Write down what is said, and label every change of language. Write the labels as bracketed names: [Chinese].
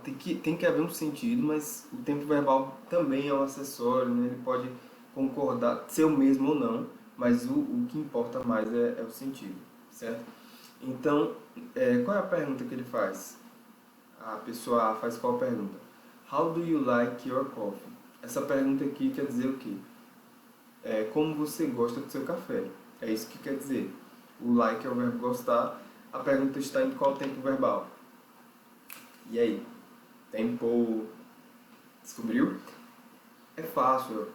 [Portuguese] Tem que haver um sentido, mas o tempo verbal também é um acessório, né? Ele pode concordar, ser o mesmo ou não, mas o que importa mais é o sentido, certo? Então, qual é a pergunta que ele faz? A pessoa A faz qual pergunta? [English] How do you like your coffee? [Portuguese] Essa pergunta aqui quer dizer o quê? Como você gosta do seu café? É isso que quer dizer. O like é o verbo gostar. A pergunta está em qual tempo verbal? E aí? Tempo... Descobriu? É fácil.